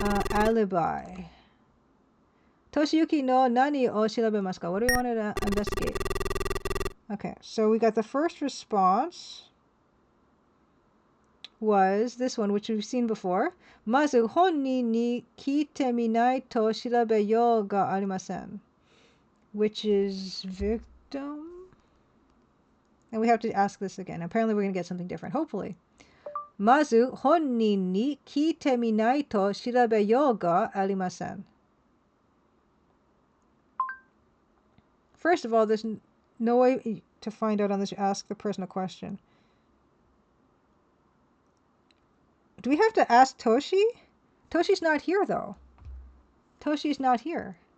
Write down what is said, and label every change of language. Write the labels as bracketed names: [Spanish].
[English] Alibi. [Japanese] Toshiyuki no nani o shirabemasu ka? [English] What do we want to investigate? Okay, so we got the first response. was this one, which we've seen before. [Japanese] まず本人に聞いてみないと調べようがありません. [English] Which is victim. And we have to ask this again. Apparently we're going to get something different. Hopefully. [Japanese] まず本人に聞いてみないと調べようがありません. [English] First of all, there's no way to find out on this. You ask the person a question. Do we have to ask Toshi? Toshi's not here, though. Toshi's not here.